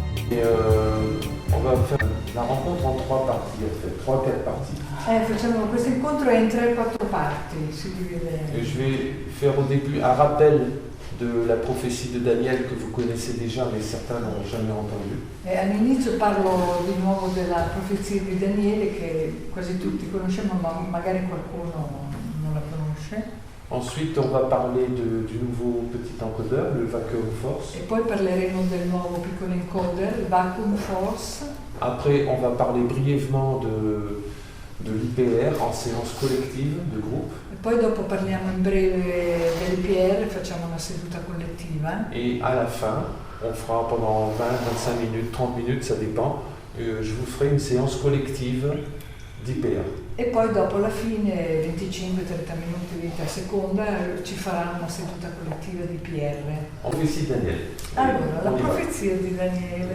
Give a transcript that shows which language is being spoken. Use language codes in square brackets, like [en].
[fr] Et on va faire la rencontre en 3 parties, en fait, 3-4 parties. [it] Facciamo questo incontro in 3-4 parti, si divide. [fr] Et je vais faire au début un rappel de la prophétie de Daniel que vous connaissez déjà, mais certains n'ont jamais entendu. [it] All'inizio parlo di nuovo della profezia di Daniele che quasi tutti conosciamo, ma magari qualcuno non la conosce. [fr] Ensuite, on va parler du nouveau petit encodeur, le Vacuum Force. [it] E poi parleremo del nuovo piccolo encoder, il Vacuum Force. [fr] Après, on va parler brièvement de l'IPR en séance collective de groupe. [it] E poi dopo parliamo in breve dell'IPR, facciamo una seduta collettiva. [fr] Et à la fin, on fera pendant 20, 25 minutes, 30 minutes, ça dépend, je vous ferai une séance collective d'IPR. [it] E poi dopo la fine, 25-30 minuti, 20 a seconda, ci farà una seduta collettiva di PR. [fr] On fait ici Daniel. [it] Allora, la profezia di Daniele.